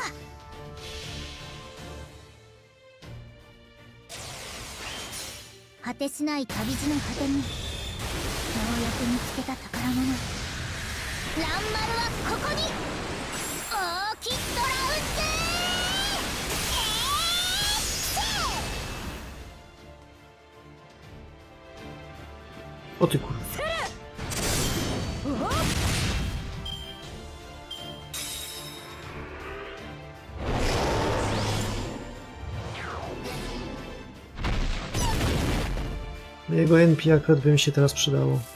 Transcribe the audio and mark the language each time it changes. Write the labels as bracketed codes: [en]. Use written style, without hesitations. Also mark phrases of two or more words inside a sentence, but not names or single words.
[ja] 果てしない旅路の果てにようやく見つけた宝物。ランマルはここに。オーキッドラウンド。 [pl] O ty kurwa. Jego NP akurat by mi się teraz przydało.